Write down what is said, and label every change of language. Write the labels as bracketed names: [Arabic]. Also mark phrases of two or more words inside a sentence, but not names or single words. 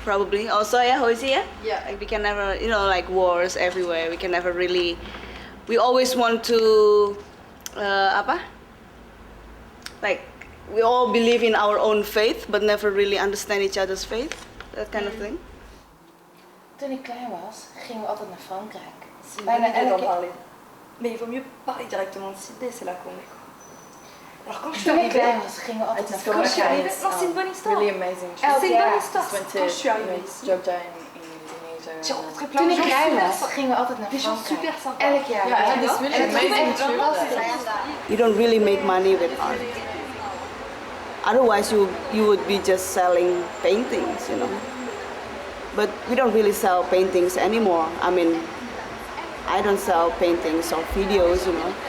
[English] probably. Also, yeah, Hoisi, yeah? Yeah. Like, we can never, you know, like wars everywhere. We can never really, we always want to, like, we all believe in our own faith, but never really understand each other's faith. That kind of thing. [Dutch] Toen ik klein was, gingen we altijd naar Frankrijk. Bijna elke keer. [French] Mais il vaut mieux parler directement de Sydney, c'est là qu'on est. Alors quand je suis [Dutch] Toen ik [French] arrivée, [Dutch] klein was, gingen we altijd naar [French] quand je suis arrivée, [Dutch] Frankrijk. [French] non, c'est une bonne histoire. [English] Really amazing. [French] C'est une bonne histoire. [English] Went [French] Quand je suis arrivée [English] to [French] ici, [English] Jakarta in Indonesia. [French] j'ai rencontré plein [Dutch] Toen [French] de [Dutch] ik [French] gens [Dutch] klein [French] super [Dutch] was, [French] sympas. [Dutch] gingen we altijd naar [French] Des gens [Dutch] Frankrijk. [French] super sympas. [Dutch] Elk jaar. Ja, Ja, [English] this really amazing trip. You don't really make money with art. Otherwise, you would be just selling paintings, you know. But we don't really sell paintings anymore. I mean, I don't sell paintings or videos, you know.